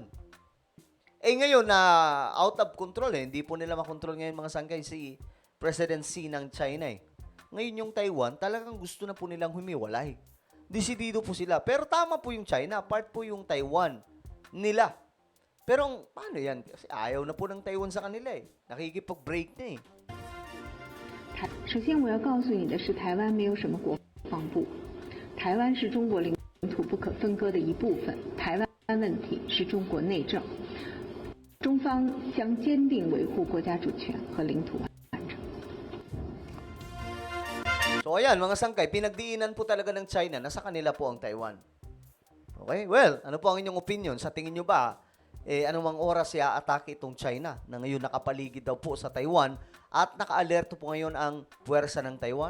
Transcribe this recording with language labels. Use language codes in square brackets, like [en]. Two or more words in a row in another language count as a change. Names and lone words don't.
[tl] Eh ngayon na [en] out of control [tl] eh, hindi po nila makontrol ngayon mga sangkay si President Xi ng China eh. Ngayon yung Taiwan, talagang gusto na po nilang humiwalay. Desidido po sila. Pero tama po yung China, part po yung Taiwan nila. Pero paano yan? Kasi ayaw na po ng Taiwan sa kanila eh. Nakikipag-break na eh. [zh] 首先，我要告诉你的是，台湾没有什么国防部，台湾是中国领土不可分割的一部分，台湾问题是中国内政，中方将坚定维护国家主权和领土完整。 [tl] So ayan, mga sangkay, pinagdiinan po talaga ng China na sa kanila po ang Taiwan. Okay? Well, ano po ang inyong opinion? Sa tingin nyo ba, anumang oras i-atake itong China na ngayon nakapaligid daw po sa Taiwan at naka-alerto po ngayon ang puwersa ng Taiwan?